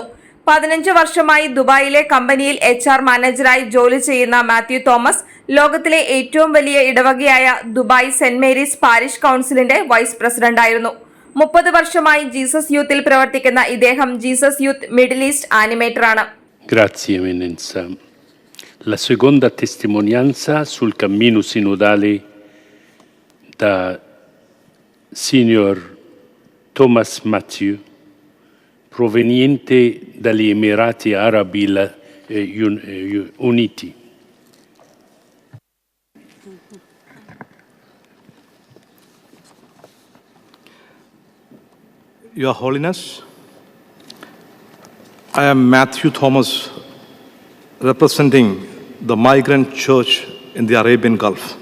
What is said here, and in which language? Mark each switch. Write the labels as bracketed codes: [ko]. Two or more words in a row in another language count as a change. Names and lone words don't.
[ml] 15 വർഷമായി ദുബായിലെ കമ്പനിയിൽ HR മാനേജറായി ജോലി ചെയ്യുന്ന മാത്യു തോമസ് ലോകത്തിലെ ഏറ്റവും വലിയ ഇടവകയായ ദുബായ് സെന്റ് മേരീസ് പാരിഷ് കൗൺസിലിന്റെ വൈസ് പ്രസിഡന്റായിരുന്നു. 30 വർഷമായി ജീസസ് യൂത്തിൽ പ്രവർത്തിക്കുന്ന ഇദ്ദേഹം ജീസസ് യൂത്ത് മിഡിൽ ഈസ്റ്റ് ആനിമേറ്ററാണ്. [it] Grazie Eminenza. La seconda testimonianza sul cammino sinodale da Signor Thomas Matthew, proveniente dagli Emirati Arabi Uniti. [en] Your Holiness, I am Matthew Thomas, representing the migrant church in the Arabian Gulf.